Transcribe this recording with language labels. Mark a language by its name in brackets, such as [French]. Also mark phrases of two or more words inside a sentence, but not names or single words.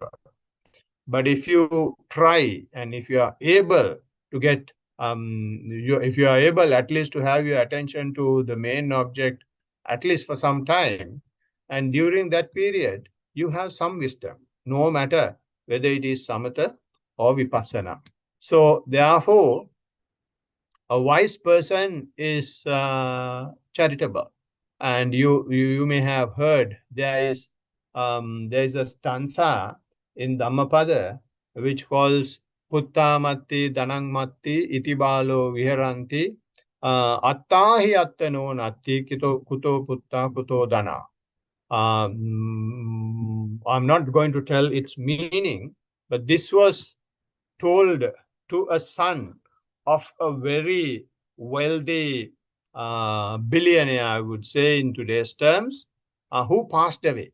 [English] But if you try and if you are able to get, if you are able at least to have your attention to the main object, at least for some time, and during that period, you have some wisdom, no matter whether it is samatha or vipassana. So therefore, a wise person is charitable. And you may have heard there is a stanza in Dhammapada which calls [Pali] Putta matti danang matti iti balo viharanti attahi attano natti kuto putta kuto dana. [English] I'm not going to tell its meaning, but this was told to a son of a very wealthy billionaire, I would say in today's terms, who passed away.